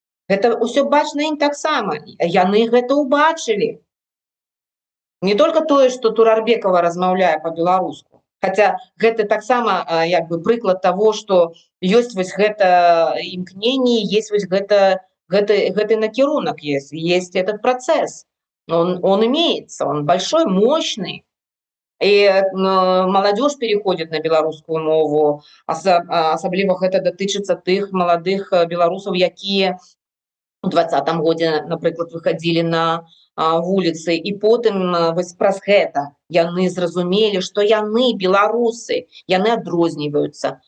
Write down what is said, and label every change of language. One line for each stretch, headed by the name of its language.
Belarusian: Гэта ўсё бачна ім таксама. Яны гэта ўбачылі. Не только тое, што Турарбекова размаўляе по-беларуску, хаця гэта таксама як бы прыклад того, што ёсць вось гэта імкненне, есть вось гэты накірунак,
Russian: есть этот процесс. Он имеется, он большой, мощный. И молодежь переходит на
Belarusian: беларускую мову, асабліва гэта датычыцца тых маладых беларусаў, якія у 20-м годзе, напрыклад, выходили на вуліцы, і потым вось праз гэта яны зразумелі, што яны беларусы, яны адрозніваюцца.